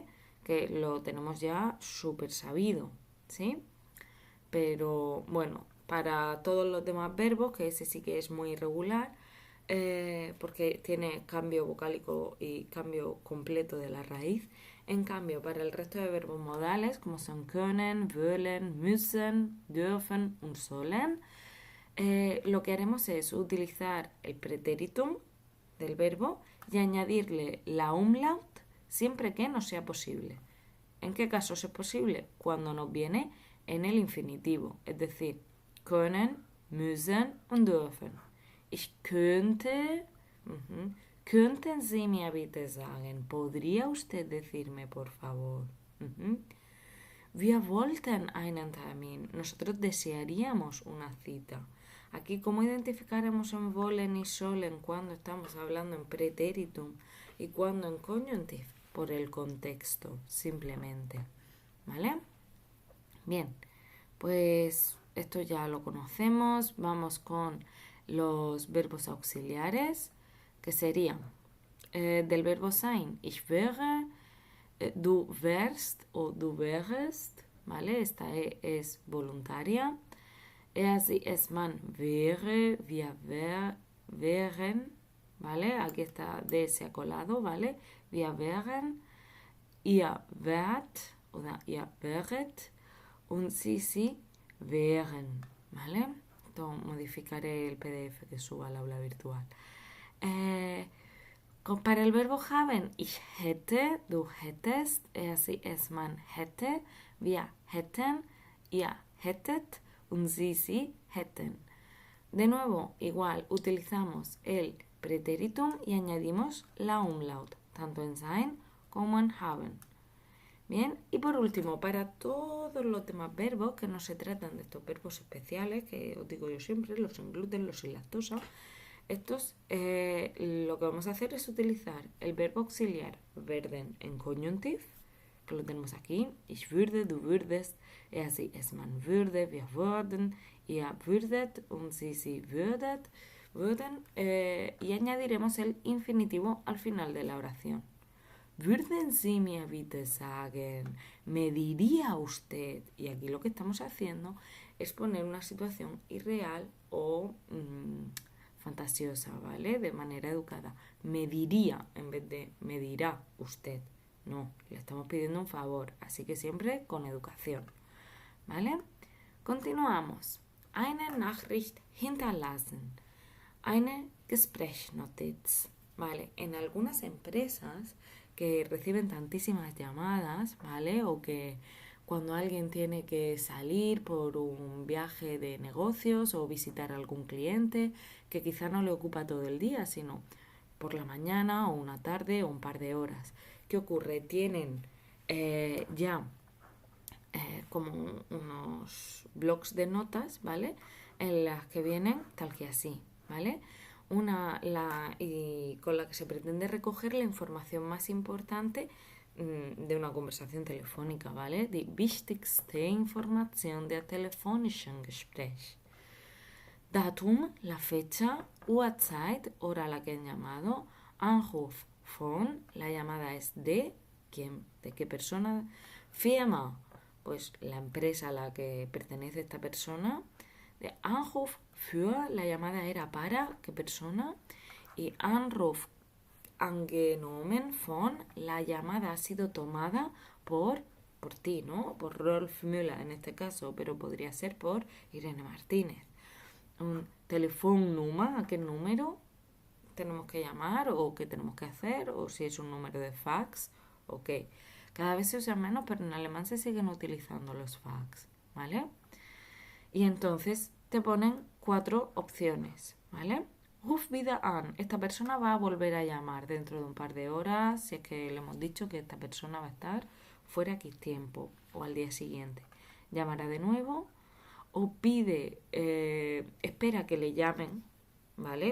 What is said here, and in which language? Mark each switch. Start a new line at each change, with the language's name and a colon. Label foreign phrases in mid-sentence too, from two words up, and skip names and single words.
Spanish: Que lo tenemos ya súper sabido, ¿sí? Pero bueno, para todos los demás verbos, que ese sí que es muy irregular, porque tiene cambio vocálico y cambio completo de la raíz. En cambio, para el resto de verbos modales, como son
German: können, wollen, müssen, dürfen und sollen,
Spanish: lo que haremos es utilizar el pretéritum del verbo y añadirle la umlaut siempre que no sea posible. ¿En qué casos es posible? Cuando nos viene en el infinitivo, es decir,
German: können, müssen und dürfen. Ich könnte, könnten Sie mir bitte sagen,
Spanish: ¿podría usted decirme por favor?
German: Wir wollten einen Termin.
Spanish: Nosotros desearíamos una cita. Aquí, ¿cómo identificaremos en wollen y sollen cuando estamos hablando en pretéritum y cuando en conjunctive? Por el contexto, simplemente. ¿Vale? Bien, pues esto ya lo conocemos. Vamos con los verbos auxiliares, que serían del verbo sein,
German: ich wäre, du wärst
Spanish: o
German: du wärest,
Spanish: ¿vale? Esta es voluntaria.
German: Er, sie, es, man wäre, wir wären,
Spanish: ¿vale? Aquí está de se ha colado, ¿vale?
German: Wir wären, ihr wärt oder ihr wäret und sie wären,
Spanish: ¿vale? Entonces modificaré el PDF que suba al aula virtual. Para el verbo
German: haben, ich hätte, du hättest, er, sie, es, man hätte, wir hätten, ihr hättet und sie hätten.
Spanish: De nuevo, igual, utilizamos el pretéritum y añadimos la umlaut, tanto en sein como en haben. Bien, y por último, para todos los demás verbos que no se tratan de estos verbos especiales, que os digo yo siempre, los sin gluten, los sin lactosa, estos lo que vamos a hacer es utilizar el verbo auxiliar werden en conjunctive, que lo tenemos aquí,
German: ich würde, du würdest, er, sie, es, man würde, wir würden, ihr würdet und sie würden,
Spanish: y añadiremos el infinitivo al final de la oración.
German: Würden Sie mir bitte sagen,
Spanish: me diría usted, y aquí lo que estamos haciendo es poner una situación irreal o fantasiosa, ¿vale? De manera educada. Me diría en vez de me dirá usted. No, le estamos pidiendo un favor, así que siempre con educación, ¿vale? Continuamos.
German: Eine Nachricht hinterlassen. Eine Gesprächsnotiz.
Spanish: Vale, en algunas empresas que reciben tantísimas llamadas, ¿vale? O que cuando alguien tiene que salir por un viaje de negocios o visitar a algún cliente, que quizá no le ocupa todo el día, sino por la mañana o una tarde o un par de horas. ¿Qué ocurre? Tienen ya como unos blocs de notas, ¿vale? En las que vienen tal que así, ¿vale? Y con la que se pretende recoger la información más importante de una conversación telefónica, ¿vale?
German: Die wichtigste Information der telefonischen Gespräch. Datum,
Spanish: la fecha, Uhrzeit, hora a la que han llamado,
German: Anruf von,
Spanish: la llamada es de quién, de qué persona, Firma, pues la empresa a la que pertenece esta persona, de
German: Anruf für,
Spanish: la llamada era para qué persona, y
German: Anruf angenommen von,
Spanish: la llamada ha sido tomada por ti, ¿no? Por Rolf Müller en este caso, pero podría ser por Irene Martínez. Un Telefonnummer, ¿a qué número tenemos que llamar o qué tenemos que hacer? O si es un número de fax, ok. Cada vez se usa menos, pero en alemán se siguen utilizando los fax, ¿vale? Y entonces te ponen 4 opciones, ¿vale?
German: Ruf wieder an.
Spanish: Esta persona va a volver a llamar dentro de un par de horas, si es que le hemos dicho que esta persona va a estar fuera X tiempo o al día siguiente. Llamará de nuevo o pide, espera que le llamen, ¿vale?